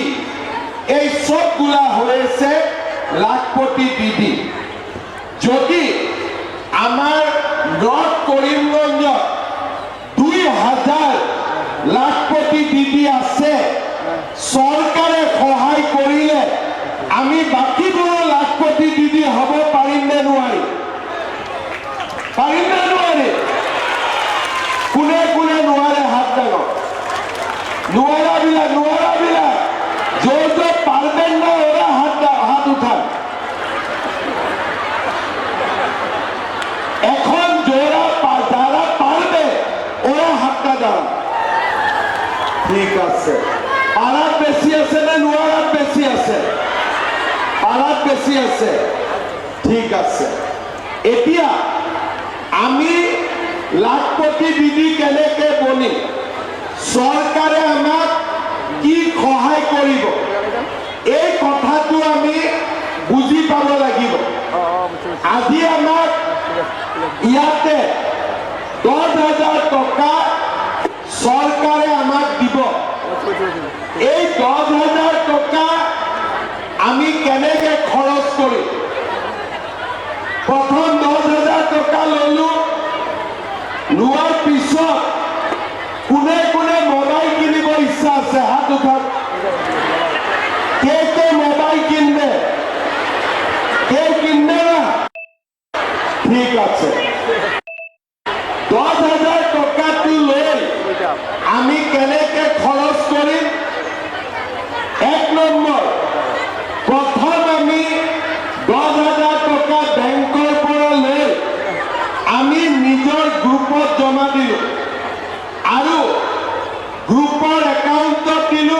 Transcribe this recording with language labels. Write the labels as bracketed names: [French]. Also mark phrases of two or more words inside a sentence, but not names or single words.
[Bangla] এই সবগুলা হয়েছে লাখপতি দিদি। [Assamese] যদি আমার নর্থ করিমগঞ্জত 2000 লাখপতি দিদি আছে, সরকারে সহায় করিলে আমি বাকিবোৰ লাখপতি দিদি হব পাৰিম নে নোৱাৰিম? পাৰিম নে নোৱাৰিম? কোনে কোনে নোৱাৰে হাত দাঙক। [Bangla] নোৱাৰাবিলাক যে পারবেন না ওরা হাত উঠান। এখন যারা পারবে ওরা হাতটা দাঁড়ান। [Assamese] ঠিক আছে, পারাত বেশি আছে না নোৱাৰাত বেশি আছে? পারাত বেশি আছে। ঠিক আছে, এতিয়া আমি লাখপতি দিদি কেনেকে বনিম? চৰকাৰে আমাক কি সহায় কৰিব এই কথাটো আমি বুজি পাব লাগিব। আজি আমাক ইয়াতে 10,000 টকা চৰকাৰে আমাক দিব। এই 10,000 টকা আমি কেনেকে খৰচ কৰিম? প্ৰথম 10,000 টকা ললো, লোৱাৰ পিছত কোনে কোনে মোবাইল কিনিব ইচ্ছা আছে হাত উঠাওক। [Bangla] কে মোবাইল কিনবে? কেউ কিনবে না? [Assamese] ঠিক আছে, 10,000 টকাটো লৈ আমি কেনেকে খৰচ কৰিম? 1 নম্বৰ, প্ৰথম আমি 10,000 টকা বেংকৰ পৰা লৈ আমি নিজৰ গ্ৰুপত জমা দিলোঁ আৰু গ্ৰুপৰ একাউণ্টত দিলোঁ।